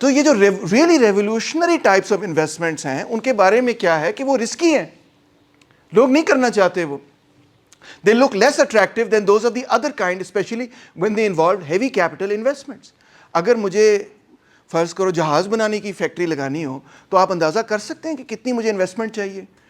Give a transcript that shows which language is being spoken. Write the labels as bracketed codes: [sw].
[ur] تو یہ جو really revolutionary types of investments ہیں ان کے بارے میں کیا ہے کہ وہ رسکی ہیں, لوگ نہیں کرنا چاہتے. وہ [en] they look less attractive than those of the other kind, especially when they involve heavy capital investments. [ur] اگر مجھے فرض کرو جہاز بنانے کی فیکٹری لگانی ہو تو آپ اندازہ کر سکتے ہیں کہ کتنی مجھے انویسٹمنٹ چاہیے.